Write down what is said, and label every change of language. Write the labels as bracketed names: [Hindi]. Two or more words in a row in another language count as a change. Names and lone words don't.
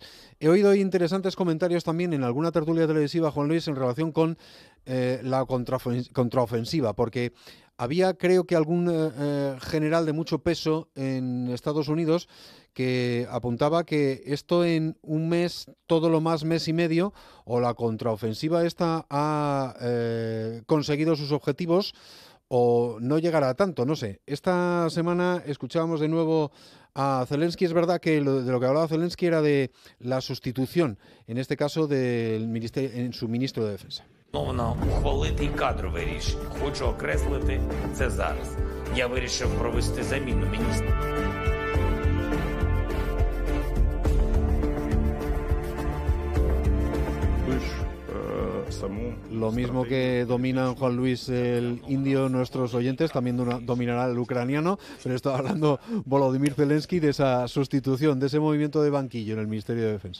[Spanish] He oído interesantes comentarios también en alguna tertulia televisiva, Juan Luis, en relación con la contraofensiva, porque había, creo que algún general de mucho peso en Estados Unidos que apuntaba que esto en un mes, todo lo más mes y medio, o la contraofensiva esta ha conseguido sus objetivos o no llegará a tanto, no sé. Esta semana escuchábamos de nuevo a Zelensky. Es verdad que de lo que hablaba Zelensky era de la sustitución, en este caso en su ministro de Defensa. [Ukrainian] Ухвалити й кадрове рішення. Хочу окреслити це зараз. Я вирішив провести заміну міністра. [Spanish] Lo mismo que dominan, Juan Luis, el indio, nuestros oyentes, también dominará el ucraniano, pero está hablando Volodymyr Zelensky de esa sustitución, de ese movimiento de banquillo en el Ministerio de Defensa.